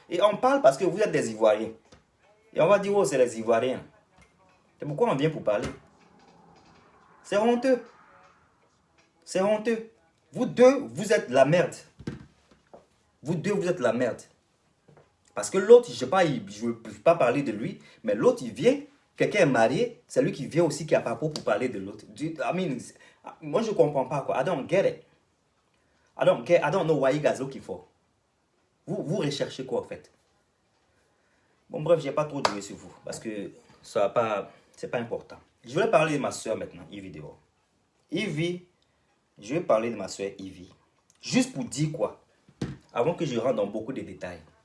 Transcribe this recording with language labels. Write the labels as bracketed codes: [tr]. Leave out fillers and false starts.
[fr] Et on parle parce que vous êtes des Ivoiriens. Et on va dire, oh, c'est les Ivoiriens. C'est pourquoi on vient pour parler. C'est honteux. C'est honteux. Vous deux, vous êtes la merde. Vous deux, vous êtes la merde. Parce que l'autre, je ne peux pas parler de lui, mais l'autre, il vient, quelqu'un est marié, c'est lui qui vient aussi qui a pas pour parler de l'autre. Moi, je ne comprends pas, quoi. [en] I don't get it. I don't know what you guys looking for. [fr] Vous recherchez quoi, en fait? Bon, bref, je n'ai pas trop duré sur vous, parce que ça va pas, c'est pas important. Je vais parler de ma soeur maintenant, Ivy Dehors. Ivy, je vais parler de ma soeur Ivy. Juste pour dire quoi, avant que je rentre dans beaucoup de détails.